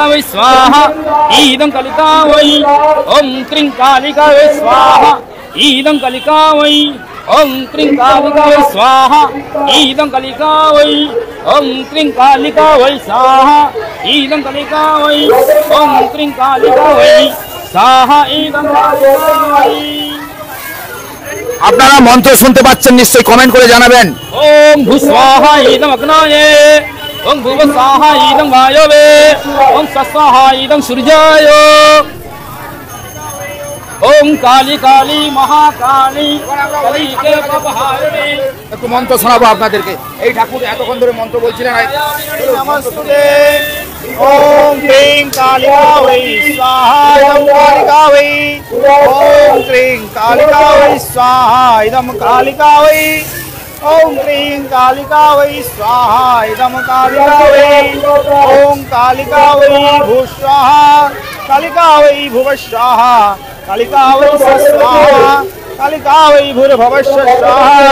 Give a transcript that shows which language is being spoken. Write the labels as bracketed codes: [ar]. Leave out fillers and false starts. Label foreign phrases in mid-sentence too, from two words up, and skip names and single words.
[sa] वै स्वाहा इदं कालिका वै ओम क्रीं कालिका वै स्वाहा इदं कालिका वै ओम क्रीं कालिका वै स्वाहा इदं कालिका वै ओम क्रीं कालिका वै स्वाहा इदं कालिका वै ओम क्रीं कालिका वै स्वाहा इदं कालिका वै [bn] আপনারা মন্ত্র শুনতে পাচ্ছেন নিশ্চয়ই কমেন্ট করে জানাবেন [sa] ओम भू स्वाहा इदं अग्नये ओम भुव स्वाहा इदं वायवे ओम स्वाहा इदं सूर्याय ओम काली काली महाकाली कलिके बपहारिणी [bn] একটু মন্ত্র শোনাবো আপনাদেরকে এই ঠাকুর এতক্ষণ ধরে মন্ত্র বলছিলেন [sa] नमस्ते ओम क्रीं कालिका वै स्वाहा इदं कालिका वै ओम क्रीं कालिका वै स्वाहा इदं कालिका वै ॐ क्रीं कालिका वै स्वाहा इदं कालिका वै ॐ कालिका वै भूस्वाहा कालिका वै भुवस्वाहा कालिका वै स्वाहा कालिका वै भूर्भुवस्व स्वाहा